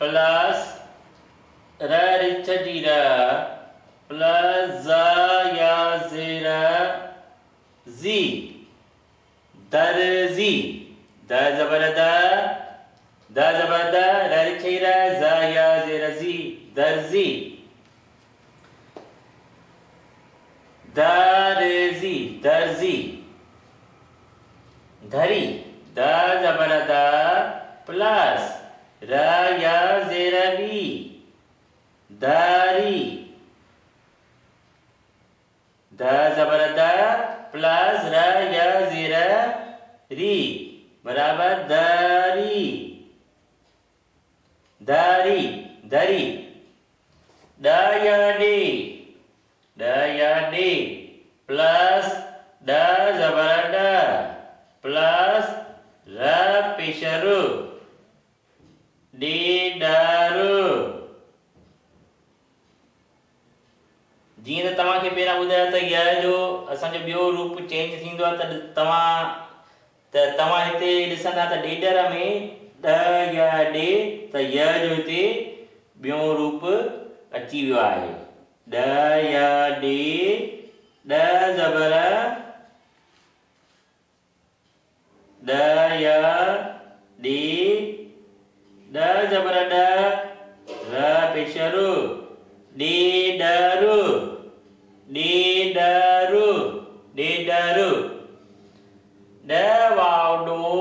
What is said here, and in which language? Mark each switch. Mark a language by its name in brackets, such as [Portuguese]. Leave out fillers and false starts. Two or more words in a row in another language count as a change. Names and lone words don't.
[Sindhi] plus ra richadi ra plus za ya zera zi darzi da zabarada da zabarada ra richadi ra za ya zera zi darzi darzi darzi धरी द जबर द प्लस र या जेर री दरी द जबर द प्लस र या जेर री बराबर दरी दरी दरी द या डे प्लस द जबर द प्लस र पेशरु डी दारू जीअं त तव्हांखे पहिरां ॿुधायो त य जो असांजो ॿियो रूप चेंज थींदो आहे त तव्हां हिते ॾिसंदा त ॾेडर में ॾ या ॾे त य जो हिते ॿियो रूप अची वियो आहे ॾ या ॾे ॾ ज़बर ड या डी ड जबर ड र पेशरु डी डरु डी डरु डी डरु ड वाव डो